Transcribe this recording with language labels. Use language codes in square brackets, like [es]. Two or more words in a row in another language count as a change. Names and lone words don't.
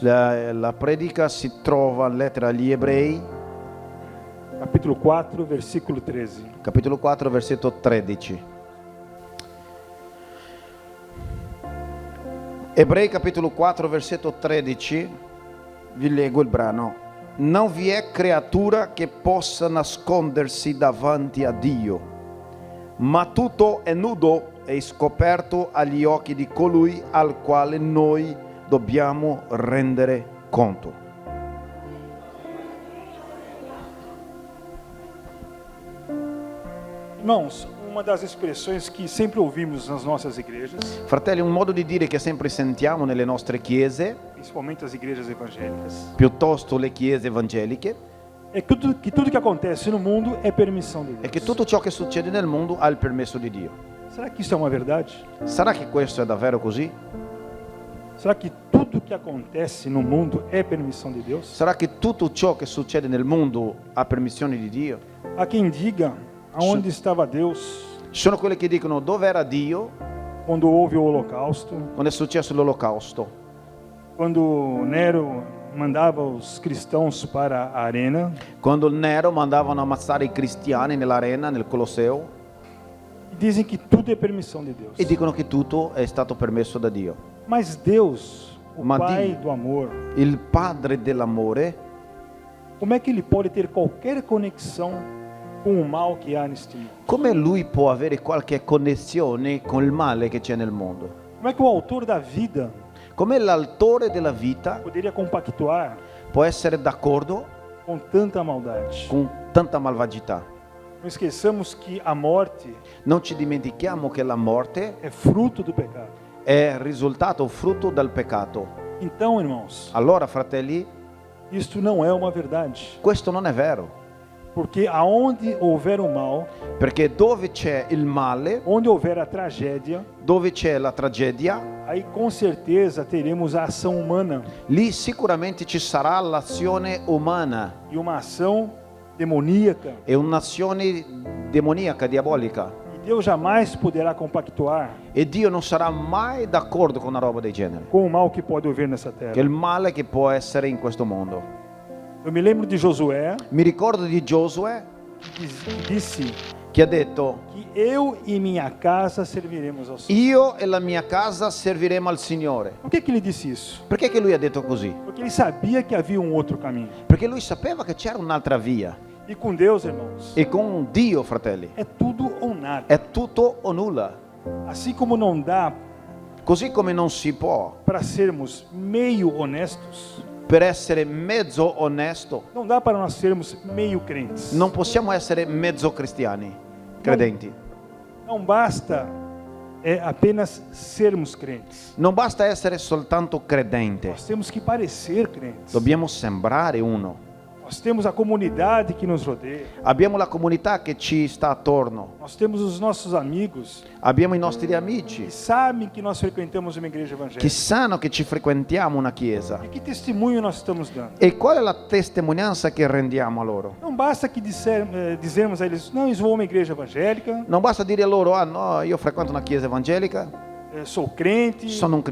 [it] la predica si trova in lettera agli Ebrei, [pt] capítulo 4, versículo 13. [it] capitolo 4, versetto 13. Ebrei capitolo 4 versetto 13, vi leggo il brano. Non vi è creatura che possa nascondersi davanti a Dio, ma tutto è nudo e scoperto agli occhi di colui al quale noi dobbiamo rendere conto. [pt] Irmãos, uma das expressões que sempre ouvimos nas nossas igrejas, [it] Fratelli, un modo di dire che sempre sentiamo nelle nostre chiese, [pt] principalmente as igrejas evangélicas, [it] piuttosto le chiese evangeliche, [pt] é que tudo que acontece no mundo é permissão de [it] è che [pt] Deus. [it] tutto ciò che succede nel mondo ha il permesso di Dio. [pt] Será que isso é uma verdade? [it] Sarà che questo è davvero così? [pt] Será que tudo que acontece no mundo é permissão de Deus? [it] Sarà che tutto ciò che succede nel mondo ha permissione di Dio? [pt] Há quem diga aonde estava Deus [it] Ci sono quelli che dicono dove era Dio [pt] quando houve o holocausto, [it] quando è successo l'olocausto, [pt] quando Nero mandava os cristãos para a arena. [it] quando il Nero mandavano ammazzare i cristiani nell'arena, nel Colosseo, [pt] Dizem que tudo é permissão de Deus. [it] e dicono che tutto è stato permesso da Dio. [pt] Mas Deus, o [it] Ma [pt] Pai [it] Dio. [pt] do amor, [it] Il Padre dell'amore, [pt] como é que ele pode ter qualquer conexão com o mal que há neste mundo? [it] come Lui può avere qualche connessione con il male che c'è nel mondo? [pt] Como é que o autor da vida [it] Come l'autore della vita [pt] poderia compactuar [it] può essere d'accordo [pt] com tanta maldade? [it] con tanta malvagità? [pt] Não esqueçamos que a morte [it] Non ci dimentichiamo che la morte [pt] é fruto do pecado. [it] è risultato frutto del peccato. [pt] Então, irmãos, [it] Allora, fratelli, [pt] isto não é uma verdade. [it] questo non è vero, [pt] Porque aonde houver o mal, [it] perché dove c'è il male, [pt] onde houver a tragédia, [it] dove c'è la tragedia, [pt] aí com certeza teremos a ação humana [it] lì sicuramente ci sarà l'azione umana [pt] e uma ação demoníaca. [it] e un'azione demoniaca, diabolica. [pt] E Deus jamais poderá compactuar [it] E Dio non sarà mai d'accordo con una roba del genere, [pt] com o mal que pode haver nessa [it] che è [pt] terra. [it] il male che può essere in questo mondo. [pt] Eu me lembro de Josué, [it] Mi ricordo di Giosuè [pt] que disse [it] che ha detto: [pt] que eu e minha casa serviremos ao Senhor. [it] io e la mia casa serviremo al Signore. [pt] Por que ele disse isso? [it] Perché che lui ha detto così? [pt] Porque ele sabia que havia um outro caminho. [it] Perché lui sapeva che c'era un'altra via. [pt] E com Deus, irmãos, [it] E con Dio, fratelli, [pt] é tudo ou nada. [it] è tutto o nulla. [pt] Assim como não dá [it] Così come non si può, [pt] para sermos meio honestos, [it] per essere mezzo onesto, [pt] não dá para nós sermos meio crentes. [it] non possiamo essere mezzo cristiani, credenti. [pt] Não basta apenas sermos crentes. [it] Non basta essere soltanto credente, [pt] Nós temos que parecer crentes. [it] dobbiamo sembrare uno. [pt] Nós temos a comunidade que nos rodeia. [it] Abbiamo la comunità che ci sta attorno, [pt] Nós temos os nossos amigos [it] abbiamo i nostri [pt] que [it] amici [pt] sabem que nós frequentamos uma igreja [it] che [pt] evangélica. [it] sanno che ci frequentiamo una chiesa. [pt] E que testemunho nós estamos dando? [it] E qual è la testimonianza che rendiamo a loro? [pt] Não basta que dizermos a eles, não, eu vou a uma igreja evangélica, [it] Non basta dire a loro: ah no, io frequento una chiesa evangelica, [pt] sou crente, [it] sono un